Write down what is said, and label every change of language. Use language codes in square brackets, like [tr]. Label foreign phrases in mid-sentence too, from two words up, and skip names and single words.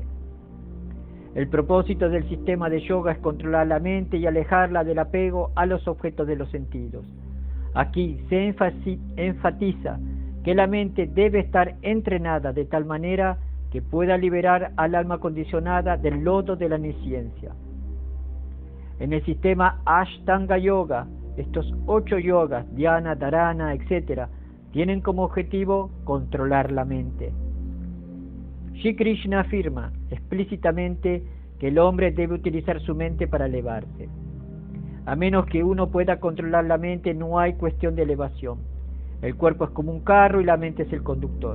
[es] El propósito del sistema de yoga es controlar la mente y alejarla del apego a los objetos de los sentidos. Aquí se enfatiza que la mente debe estar entrenada de tal manera que pueda liberar al alma condicionada del lodo de la nesciencia. En el sistema Ashtanga Yoga, estos 8 yogas, dhyana, dharana, etc., tienen como objetivo controlar la mente. Shri Krishna afirma explícitamente que el hombre debe utilizar su mente para elevarse. A menos que uno pueda controlar la mente, no hay cuestión de elevación. El cuerpo es como un carro y la mente es el conductor.